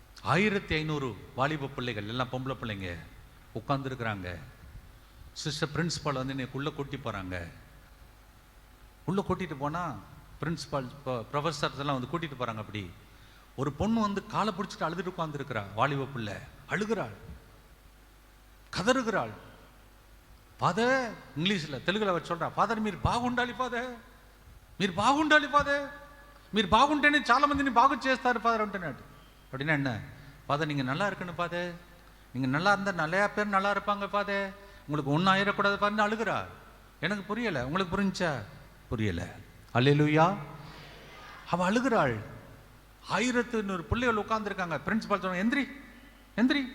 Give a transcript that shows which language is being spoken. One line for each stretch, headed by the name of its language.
Tamil: 1500 வாலிப பிள்ளைகள், எல்லாம் பொம்பளை பிள்ளைங்க உட்காந்துருக்குறாங்க. சிஸ்டர் பிரின்ஸிபால் வந்து என்னைக்குள்ளே கூட்டி போகிறாங்க. உள்ளே கூட்டிகிட்டு போனால் பிரின்ஸிபால் ப்ரொஃபஸர்ஸ் எல்லாம் வந்து கூட்டிகிட்டு போகிறாங்க. அப்படி ஒரு பொண்ணு வந்து காலை பிடிச்சிட்டு அழுதுட்டு உட்காந்துருக்கிறா. வாலிப பிள்ளை அழுகிறாள், கதறுகிறாள்.
Telugu: ஃபாதர், ఇంగ్లీష్లో తెలుగులో వచ్చి
Tamil: சொல்கிறா,
Telugu: ఫాదర్ మీరు బాగుండాలి ఫాదర్, మీరు బాగుండాలి ఫాదర్, మీరు బాగుంటేనే చాలామందిని బాగు చేస్తారు ஃபாதர் అంటున్నాడు.
Tamil: அப்படின்னா என்ன? ஃபாதர் நீங்கள் நல்லா இருக்கணும் ஃபாதர், நீங்கள் நல்லா இருந்தால் நிறையா பேர் நல்லா இருப்பாங்க ஃபாதர், உங்களுக்கு ஒன்றும் ஆயிடக்கூடாது பாருன்னு அழுகிறா. எனக்கு புரியலை, உங்களுக்கு புரிஞ்சா? புரியலை. அல்லேலூயா. அவள் அழுகிறாள். 1100 பிள்ளைகள் உட்காந்துருக்காங்க. பிரின்சிபால் சொன்னாங்க எந்திரி எந்திரி.